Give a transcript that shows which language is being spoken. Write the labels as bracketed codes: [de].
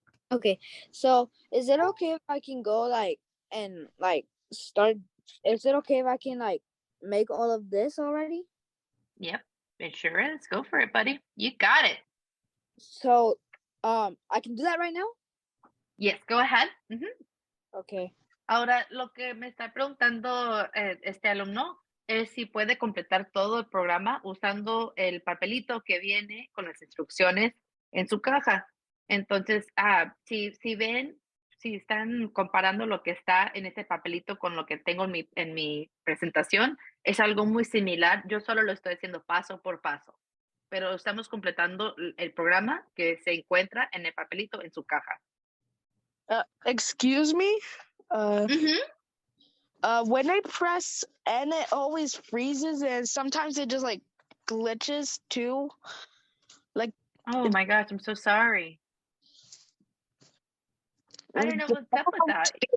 [en] Okay, so is it okay if I can go and start? Is it okay if I can make all of this already? Yep, it sure is. Go for it, buddy. You got it. So, I can do that right now? Yes, go ahead. Okay. [es] Ahora, lo que me está preguntando este alumno es si puede completar todo el programa usando el papelito que viene con las instrucciones en su caja. Entonces, si ven, si están comparando lo que está en este papelito con lo que tengo en mi presentación, es algo muy similar. Yo solo lo estoy haciendo paso por paso, pero estamos completando el programa que se encuentra en el papelito en su caja. [en] Excuse me? When I press N, it always freezes, and sometimes it just glitches too. Oh my gosh, I'm so sorry. I don't know what's up with that.